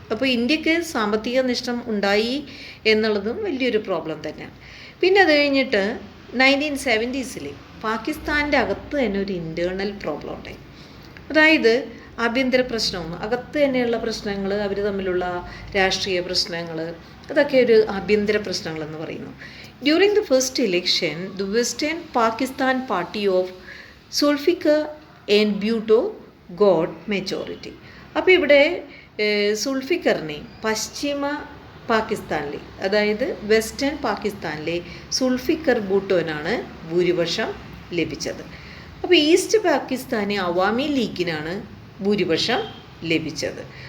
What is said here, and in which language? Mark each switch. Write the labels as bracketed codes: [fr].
[ml] അപ്പോൾ ഇന്ത്യക്ക് സാമ്പത്തിക നഷ്ടം ഉണ്ടായി എന്നുള്ളതും വലിയൊരു പ്രോബ്ലം തന്നെയാണ്. പിന്നെ അത് കഴിഞ്ഞിട്ട് 1970s പാകിസ്ഥാൻ്റെ അകത്ത് തന്നെ ഒരു ഇൻറ്റേർണൽ പ്രോബ്ലം ഉണ്ടായി. അതായത് ആഭ്യന്തര പ്രശ്നവും അകത്ത് തന്നെയുള്ള പ്രശ്നങ്ങൾ, അവർ തമ്മിലുള്ള രാഷ്ട്രീയ പ്രശ്നങ്ങൾ, അതൊക്കെ ഒരു ആഭ്യന്തര പ്രശ്നങ്ങളെന്ന് പറയുന്നു. [en] During the first election, the Western Pakistan party of Zulfikar and Bhutto got majority. [ml] അപ്പോൾ ഇവിടെ സുൾഫിക്കറിനെ പശ്ചിമ പാകിസ്ഥാനിലെ, അതായത് വെസ്റ്റേൺ പാകിസ്ഥാനിലെ സുൾഫിക്കർ ഭൂട്ടോനാണ് ഭൂരിപക്ഷം ലഭിച്ചത്. അപ്പോൾ ഈസ്റ്റ് പാകിസ്ഥാനി അവാമി ലീഗിനാണ് ഭൂരിപക്ഷം ലഭിച്ചത്.